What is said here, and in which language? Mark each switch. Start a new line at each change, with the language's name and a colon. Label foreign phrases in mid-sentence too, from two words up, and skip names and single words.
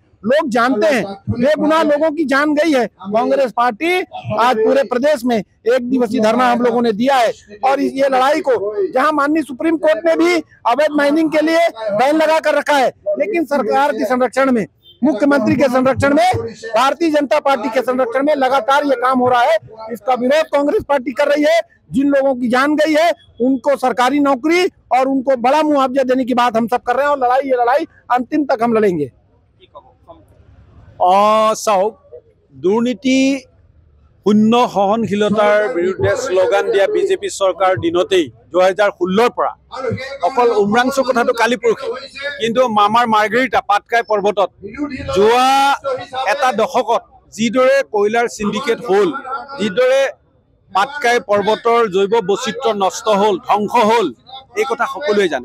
Hindi: लोग जानते हैं, बेगुनाह लोगों की जान गई है। कांग्रेस पार्टी आज पूरे प्रदेश में 1 दिवसीय धरना हम लोगों ने दिया है और ये लड़ाई को, जहां माननीय सुप्रीम कोर्ट ने भी अवैध माइनिंग के लिए बैन लगा कर रखा है, लेकिन सरकार के संरक्षण में, मुख्यमंत्री के संरक्षण में, भारतीय जनता पार्टी के संरक्षण में लगातार ये काम हो रहा है। इसका विरोध कांग्रेस पार्टी कर रही है। जिन लोगों की जान गई है उनको सरकारी नौकरी और उनको बड़ा मुआवजा देने की बात हम सब कर रहे हैं और ये लड़ाई अंतिम तक हम लड़ेंगे।
Assamese: চাওক, দুৰ্নীতি শূন্য সহনশীলতাৰ বিৰুদ্ধে শ্লোগান দিয়া বিজেপি চৰকাৰ দিনতেই 2016ৰ পৰা অকল উমৰাংচুৰ কথাটো কালি পৰহি, কিন্তু মামাৰ মাৰ্গেৰিটা পাটকাই পৰ্বতত যোৱা এটা দশকত যিদৰে কয়লাৰ সিন্ডিকেট হ'ল, যিদৰে পাটকাই পৰ্বতৰ জৈৱ বৈচিত্ৰ্য নষ্ট হ'ল, ধ্বংস হ'ল, এই কথা সকলোৱে জানে।